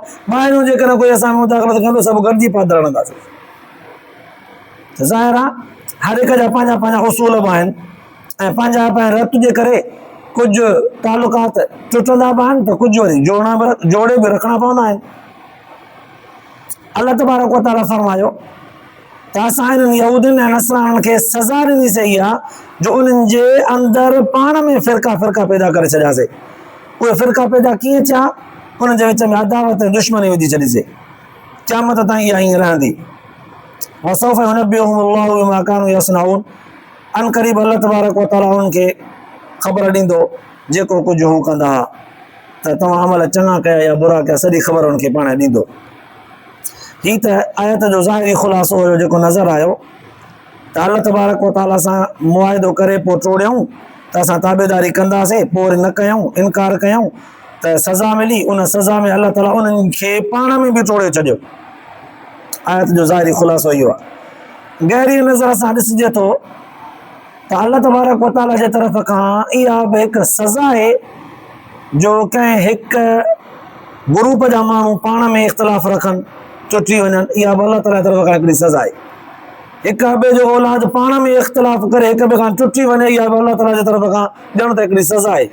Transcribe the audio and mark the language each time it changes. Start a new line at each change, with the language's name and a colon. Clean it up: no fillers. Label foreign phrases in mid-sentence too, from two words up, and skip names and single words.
Sindhi: ॿाहिरियों जेकॾहिं कोई असां में मुदाख़लत कंदो सभु गॾिजी पाद रहंदासीं। त ज़ाहिर आहे हर हिक जा पंहिंजा पंहिंजा उसूल बि आहिनि ऐं पंहिंजा पंहिंजा रत जे करे कुझु तालुकात टुटंदा बि आहिनि त कुझु वरी जोड़े बि रखणा पवंदा आहिनि।
Arabic: الله تبارك وتعالى
Sindhi: फरमायो त त असां इन्हनि यहूदियुनि ऐं नसराननि खे सज़ा ॾिनीसीं इहा जो उन्हनि जे अंदरि पाण में फ़िरका पैदा करे छॾियासीं। उहे फ़िरका पैदा कीअं थिया? उन्हनि जे विच में अदावत ऐं दुश्मनी विझी छॾीसीं। क़यामत ताईं इहा हीअं रहंदी।
Arabic: وسوف ينبئهم الله بما كانوا يصنعون.
Sindhi: अन क़रीब
Arabic: الله تبارك وتعالى
Sindhi: उन्हनि खे ख़बर ॾींदो जेको कुझु हू कंदा हुआ। त तव्हां अमल चङा कया या बुरा कया, सॼी ख़बर उनखे पाण ॾींदो। ही त आयत जो ज़ाहिरी ख़ुलासो हुयो जेको नज़र आयो त
Arabic: الله تبارك وتعالى
Sindhi: सां मुआहिदो करे पोइ टोड़ियऊं त असां ताबेदारी कंदासीं, पोइ वरी न कयूं, इनकार कयूं त सज़ा मिली। उन सज़ा में अल्लाह ताला उन्हनि खे पाण में बि टोड़े छॾियो। आयत जो ज़ाहिरी ख़ुलासो इहो आहे। गहरी नज़र सां ॾिसिजे थो त
Arabic: الله تبارك وتعالى
Sindhi: जे तरफ़ खां इहा बि हिकु सज़ा आहे जो कंहिं हिकु ग्रुप जा माण्हू पाण में इख़्तिलाफ़ रखनि, टुटी वञनि, इहा बि अल्लाह ताला जी तरफ़ खां हिकिड़ी सज़ा आहे। हिक ॿिए जो औलाद पाण में इख़्तिलाफ़ करे हिक ॿिए खां टुटी वञे, इहा बि अल्लाह ताला जी तरफ़ खां ॼण त हिकिड़ी सज़ा आहे।